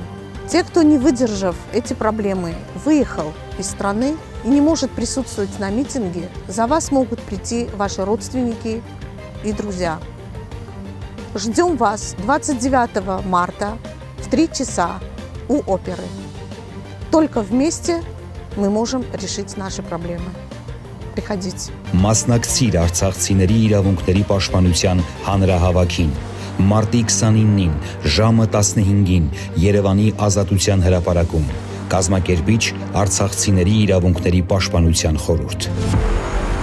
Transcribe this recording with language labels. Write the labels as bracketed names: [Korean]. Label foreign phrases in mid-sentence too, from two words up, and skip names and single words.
[Russian] Те, кто, не выдержав эти проблемы, выехал из страны и не может присутствовать на митинге, за вас могут прийти ваши родственники и друзья. Ждем вас 29 марта в 3 часа у оперы. Только вместе мы можем решить наши проблемы. Приходите. [Armenian] Մասնակցիր արցախցիների իրավունքների պաշտպանության հանրահավաքին մարտի 29-ին ժամը 15-ին Երևանի Ազատության հրապարակում կազմակերպիչ Արցախցիների իրավունքների պաշտպանության խորհուրդ